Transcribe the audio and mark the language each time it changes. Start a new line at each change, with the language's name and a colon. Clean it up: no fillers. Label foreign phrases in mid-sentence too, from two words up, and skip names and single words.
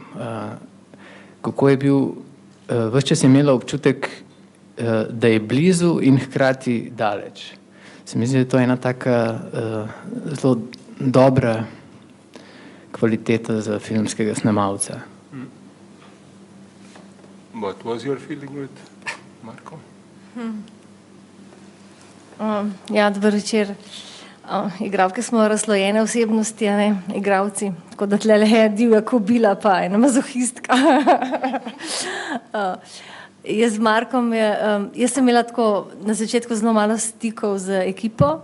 Slovenian: Kako je bil, ves čas je imela občutek, da je blizu in hkrati daleč. Se mi zdi, da je to ena taka zelo dobra kvaliteta za filmskega snemalca.
English: What was your feeling with Marko?
Slovenian: Ja, dober večer. Igralke smo razslojene osebnosti, a ne, igralci. Tako da tlele je divja kobila pa ena mazohistka. Jaz z Markom jaz sem imela tako na začetku zelo malo stikov z ekipo.